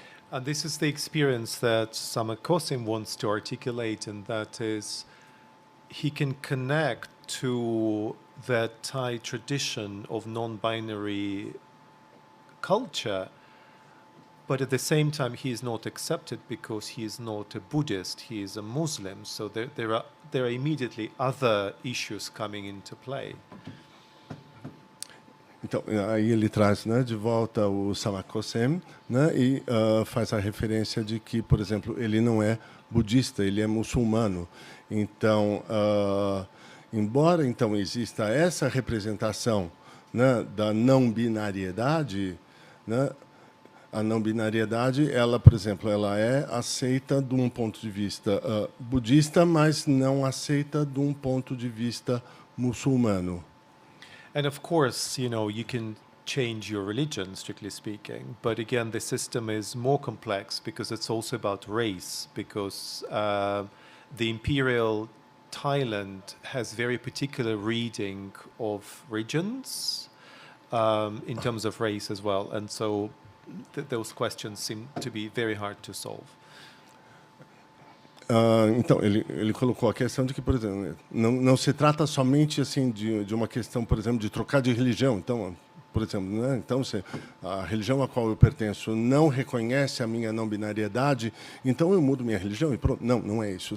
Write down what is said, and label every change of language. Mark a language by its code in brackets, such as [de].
[en] And this is the experience that Samakosim wants to articulate, and that is he can connect to that Thai tradition of non-binary culture, but at the same time, he is not accepted because he is not a Buddhist, he is a Muslim. So there are immediately other issues coming into play. [pt] Então, aí ele traz, né, de volta o Samakosem, né, e faz a referência de que, por exemplo, ele não é budista, ele é muçulmano. Então, embora então exista essa representação, né, da não-binariedade, né, a não-binariedade, ela, por exemplo, ela é aceita de um ponto de vista budista, mas não aceita de um ponto de vista muçulmano. [en] And of course, you can change your religion, strictly speaking. But again, the system is more complex because it's also about race, because the imperial Thailand has very particular reading of regions in terms of race as well. And so those questions seem to be very hard to solve. [pt] Então, ele colocou a questão de que, por exemplo, não se trata somente assim de uma questão, por exemplo, de trocar de religião. Então, por exemplo, né? Então, se a religião a qual eu pertenço não reconhece a minha não-binariedade, então eu mudo minha religião e pronto. Não é isso.